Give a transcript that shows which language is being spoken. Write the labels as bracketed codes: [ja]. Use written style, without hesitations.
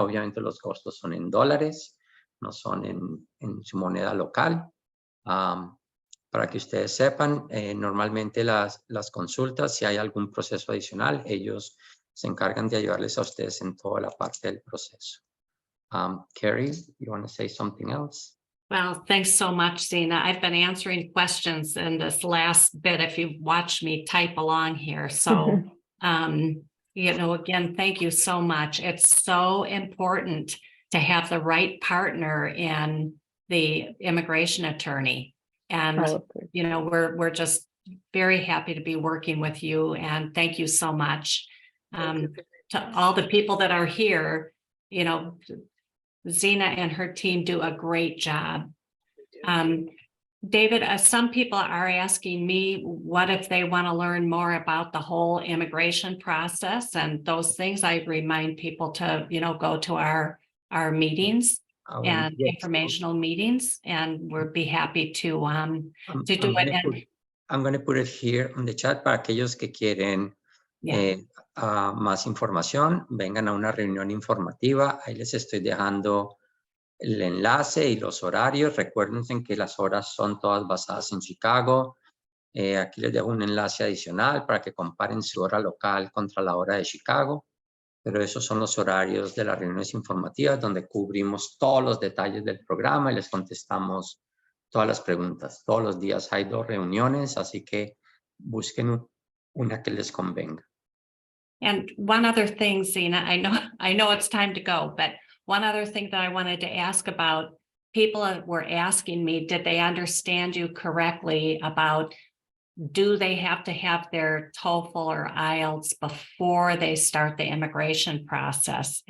[es] Obviamente los costos son en dólares, no son en su moneda local. Para que ustedes sepan, normalmente las consultas, si hay algún proceso adicional, ellos se encargan de ayudarles a ustedes en toda la parte del proceso. [en] Carrie, you want to say something else? Well, thanks so much, Zina. I've been answering questions in this last bit if you've watched me type along here. So You know, again, thank you so much. It's so important to have the right partner in the immigration attorney. And, you know, we're just very happy to be working with you, and thank you so much. To all the people that are here, you know, Zena and her team do a great job. David, some people are asking me, what if they want to learn more about the whole immigration process and those things? I remind people to, you know, go to our meetings and informational meetings, and we'll be happy to do it. I'm going to put it here on the chat [es] para aquellos que quieren más información, vengan a una reunión informativa. Ahí les estoy dejando el enlace y los horarios. Recuérdense que las horas son todas basadas en Chicago. Aquí les dejo un enlace adicional para que comparen su hora local contra la hora de Chicago. Pero esos son los horarios de las reuniones informativas donde cubrimos todos los detalles del programa y les contestamos todas las preguntas. Todos los días hay 2 reuniones, así que busquen una que les convenga. [en] And one other thing, Zena, I know it's time to go, but one other thing that I wanted to ask about, people were asking me, did they understand you correctly about, do they have to have their TOEFL or IELTS before they start the immigration process?